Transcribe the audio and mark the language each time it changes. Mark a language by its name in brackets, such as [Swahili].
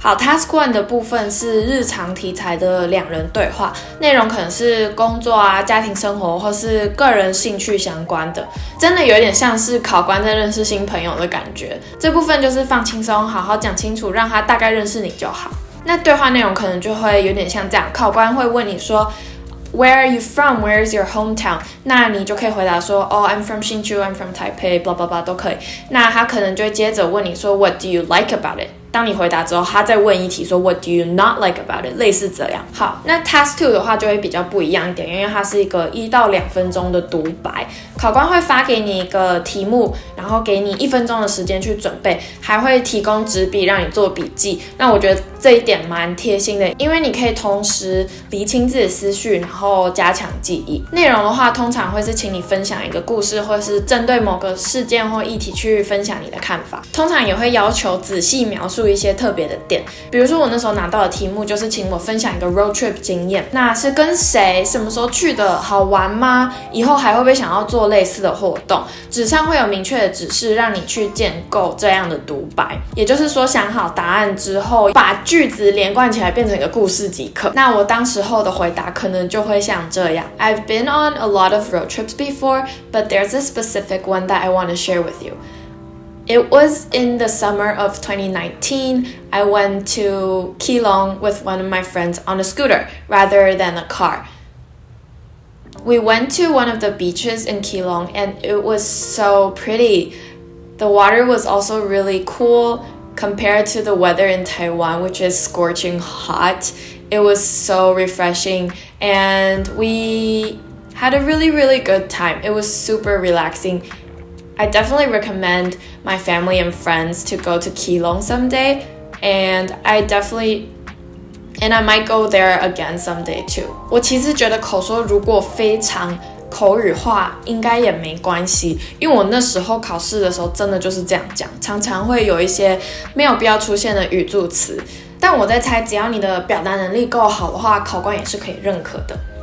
[Chinese] 好， Task 1的部分是日常题材的2人对话，内容可能是工作啊、家庭生活或是个人兴趣相关的，真的有点像是考官在认识新朋友的感觉。这部分就是放轻松，好好讲清楚，让他大概认识你就好。那对话内容可能就会有点像这样，考官会问你说 [English] Where are you from? Where is your hometown? [Chinese] 那你就可以回答说 [English] I'm from 新竹 I'm from Taipei blah blah [Chinese] blah 都可以。那他可能就会接着问你说 [English] What do you like about it? [Chinese] 当你回答之后，他再问一题说 [English] What do you not like about it？ [Chinese] 类似这样。好，那 Task 2的话就会比较不一样一点，因为它是一个1到2分钟的独白，考官会发给你一个题目，然后给你1分钟的时间去准备，还会提供纸笔让你做笔记。那我觉得这一点蛮贴心的，因为你可以同时厘清自己的思绪，然后加强记忆。内容的话，通常会是请你分享一个故事，或是针对某个事件或议题去分享你的看法。通常也会要求仔细描述一些特别的点，比如说我那时候拿到的题目就是请我分享一个 road trip 经验，那是跟谁、什么时候去的，好玩吗？以后还会不会想要做类似的活动？纸上会有明确的指示，让你去建构这样的独白。也就是说，想好答案之后，把句子连贯起来变成一个故事即可。那我当时候的回答可能就会像这样 [English] ：I've been on a lot of road trips before, but there's a specific one that I want to share with you. It was in the summer of 2019. I went to Keelung with one of my friends on a scooter rather than a car. We went to one of the beaches in Keelung and it was so pretty. The water was also really cool compared to the weather in Taiwan, which is scorching hot. It was so refreshing and we had a really, really good time. It was super relaxing.I definitely recommend my family and friends to go to Keelung someday, and I might go there again someday too. [Chinese] 我其实觉得口说如果非常口语化应该也没关系，因为我那时候考试的时候真的就是这样讲，常常会有一些没有必要出现的语助词，但我在猜只要你的表达能力够好的话，考官也是可以认可的。